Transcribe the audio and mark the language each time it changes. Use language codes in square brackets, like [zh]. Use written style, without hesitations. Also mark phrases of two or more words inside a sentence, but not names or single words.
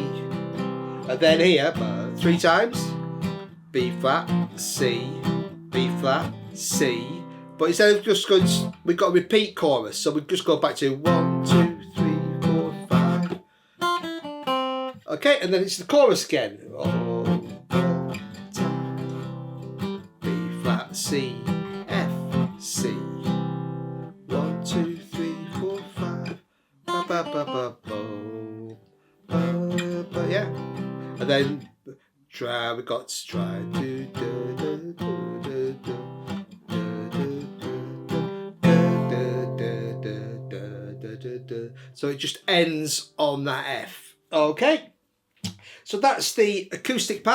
[en] And then here 3 times. B flat, C, B flat, C. But instead of just going, we've got a repeat chorus, so we just go back to 1, 2, 3, 4, 5. Okay, and then it's the chorus again. B flat, C, F, C. 1, 2, 3, 4, 5. Ba ba ba ba bo. Yeah, and then we got to try to so it just ends on that F. Okay, so that's the acoustic part.